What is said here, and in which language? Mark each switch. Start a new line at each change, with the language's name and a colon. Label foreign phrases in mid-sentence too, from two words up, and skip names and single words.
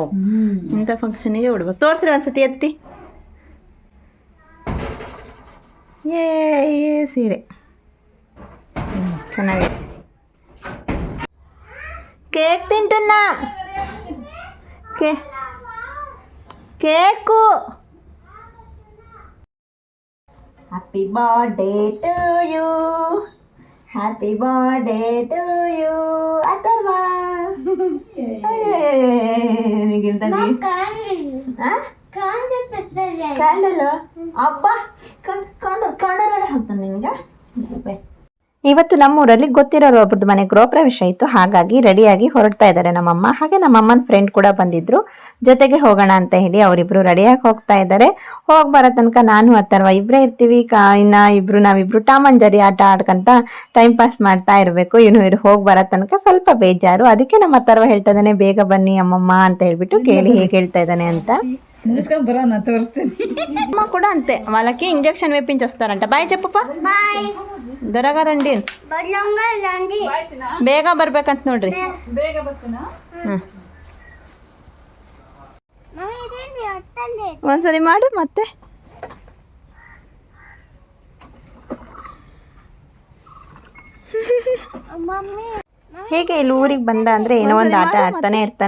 Kannada: ಇಂಥ ಫಂಕ್ಷನಿಗೆ ಉಡ್ಬೇಕು. ತೋರಿಸ್ರಿ ಒಂದ್ಸತಿ ಎತ್ತಿ. ಏ ಸೀರೆ ಚೆನ್ನಾಗೈತಿ. ಕೇಕ್ ತಿಂಟನ್ನ, ಕೇಕು.
English: Happy birthday to you, happy birthday to you, Atharva.
Kannada: ಕ್ಯಾಂಡಲ್ ಅಬ್ಬಾ, ಕ್ಯಾಂಡಲ್ ಹಾಕ್ತಾನೆ ನಿಮಗೆ. ಇವತ್ತು ನಮ್ಮೂರಲ್ಲಿ ಗೊತ್ತಿರೋರು ಒಬ್ರದ್ದು ಮನೆ ಗೃಹ ಪ್ರವೇಶ ಇತ್ತು, ಹಾಗಾಗಿ ರೆಡಿಯಾಗಿ ಹೊರಡ್ತಾ ಇದ್ದಾರೆ ನಮ್ಮಮ್ಮ. ಹಾಗೆ ನಮ್ಮಮ್ಮನ ಫ್ರೆಂಡ್ ಕೂಡ ಬಂದಿದ್ರು, ಜೊತೆಗೆ ಹೋಗೋಣ ಅಂತ ಹೇಳಿ ಅವರಿಬ್ರು ರೆಡಿಯಾಗಿ ಹೋಗ್ತಾ ಇದ್ದಾರೆ. ಹೋಗಿ ಬರೋ ತನಕ ನಾನು ಅಥರ್ವ ಇಬ್ಬರೇ ಇರ್ತೀವಿ. ನಾವಿಬ್ರು ಟಾಮ್ ಅಂಡ್ ಜೆರ್ರಿ ಆಟ ಆಡ್ಕಂತ
English: time pass
Kannada: ಮಾಡ್ತಾ ಇರಬೇಕು. ಇವ್ರು ಹೋಗಿ ಬರೋ ತನಕ ಸ್ವಲ್ಪ ಬೇಜಾರು. ಅದಕ್ಕೆ ನಮ್ಮ ಅಥರ್ವ ಹೇಳ್ತಾ ಇದ್ದಾನೆ, ಬೇಗ ಬನ್ನಿ ಅಮ್ಮಮ್ಮ ಅಂತ ಹೇಳ್ಬಿಟ್ಟು. ಕೇಳಿ ಹೇಗೆ ಹೇಳ್ತಾ ಇದ್ದಾನೆ ಅಂತ.
Telugu: అమ్మ కూడా అంతే, వాళ్ళకి ఇంజెక్షన్ వేయించొస్తారంట. బాయ్ చెప్పప్ప. దొరగా రండి,
Kannada: ಬೇಗ ಬರ್ಬೇಕಂತ ನೋಡ್ರಿ. ಒಂದ್ಸರಿ ಮಾಡು ಮತ್ತೆ. ಹೇಗೆ ಇಲ್ಲಿ ಊರಿಗೆ ಬಂದ ಅಂದರೆ ಏನೋ ಒಂದು ಆಟ ಆಡ್ತಾನೆ ಇರ್ತಾನೆ.